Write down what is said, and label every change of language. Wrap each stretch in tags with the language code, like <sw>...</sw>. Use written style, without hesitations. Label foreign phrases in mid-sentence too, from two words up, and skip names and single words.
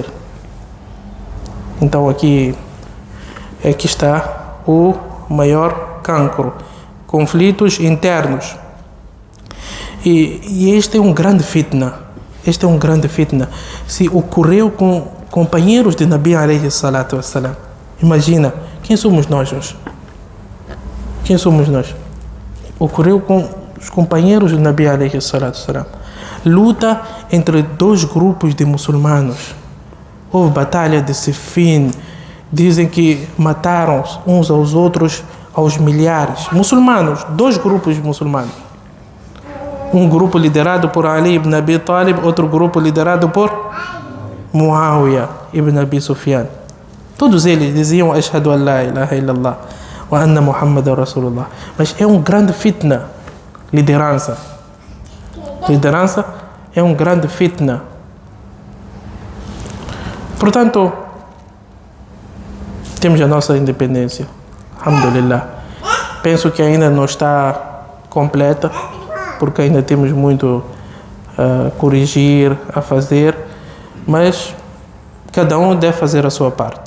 <pt>Então aqui está o maior cancro. Conflitos internos. E este é um grande fitna. Este é um grande fitna. Se ocorreu com companheiros de Nabi</pt> <ar>عليه الصلاة والسلام,</ar> <pt>imagina, quem somos nós hoje? Quem somos nós? Ocorreu com os companheiros de Nabi</pt> <ar>عليه الصلاة والسلام.</ar> <pt>Luta entre dois grupos de muçulmanos. Houve batalha de Siffin. Dizem que mataram uns aos outros aos milhares. Muçulmanos, dois grupos de muçulmanos. Um grupo liderado por Ali ibn Abi Talib, outro grupo liderado por Muawiyah ibn Abi Sufyan. Todos eles diziam:</pt> <ar>أشهد أن لا إله إلا الله وأن محمدا رسول الله.</ar> <pt>Mas é um grande fitna. Liderança é um grande fitna. Portanto, temos a nossa independência. Alhamdulillah. Penso que ainda não está completa, porque ainda temos muito a corrigir, a fazer, mas cada um deve fazer a sua parte.</pt>